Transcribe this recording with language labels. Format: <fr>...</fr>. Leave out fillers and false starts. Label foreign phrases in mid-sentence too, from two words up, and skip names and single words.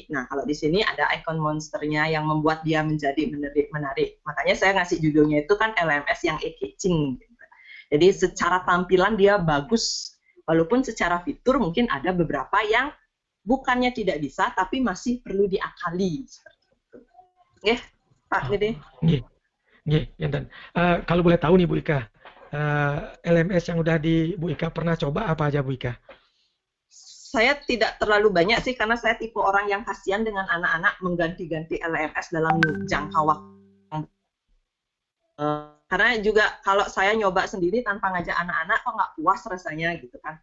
<id>Nah, kalau di sini ada ikon monsternya yang membuat dia menjadi menarik. Makanya saya ngasih judulnya itu kan LMS yang eye-catching. Jadi secara tampilan dia bagus Walaupun secara fitur mungkin ada beberapa yang bukannya tidak bisa, tapi masih perlu diakali. Seperti itu. Oke, Pak Gede.</id> <ban>Nggih, nggih, enten.</ban> <id>Kalau boleh tahu nih Bu Ika, LMS yang udah Bu Ika pernah coba apa aja Bu Ika? Saya tidak terlalu banyak sih, karena saya tipe orang yang kasihan dengan anak-anak mengganti-ganti LMS dalam jangka waktu. Karena juga kalau saya nyoba sendiri tanpa ngajak anak-anak, kok nggak puas rasanya gitu kan.</id>